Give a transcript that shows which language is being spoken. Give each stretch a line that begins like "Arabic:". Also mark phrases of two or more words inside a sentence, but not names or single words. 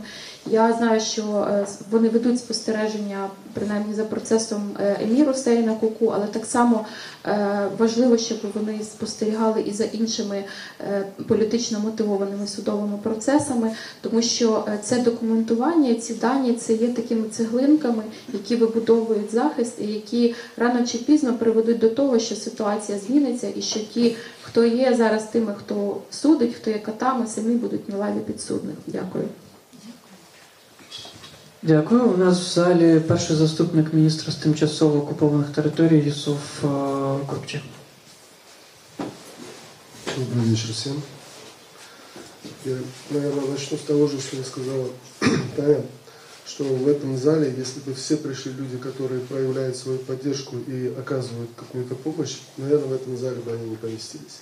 Ukrainian: Я знаю, що вони ведуть спостереження, принаймні, за процесом Еміру Сейна Куку, але так само важливо, щоб вони спостерігали і за іншими політично мотивованими судовими процесами, тому що це документування, ці дані, це є такими цеглинками, які вибудовують захист і які рано чи пізно приведуть до того, що ситуація зміниться і що ті, хто є зараз тими, хто судить, хто є катами, самі будуть на лаві підсудних. Дякую. Дякую. У нас в залі перший заступник міністра з тимчасово окупованих територій Юсуф Курбчик.
Russian: Добрый вечер всем. Я, наверное, начну с того же, что я сказала Таня, что в этом зале, если бы все пришли люди, которые проявляют свою поддержку и оказывают какую-то помощь, наверное, в этом зале бы они не поместились.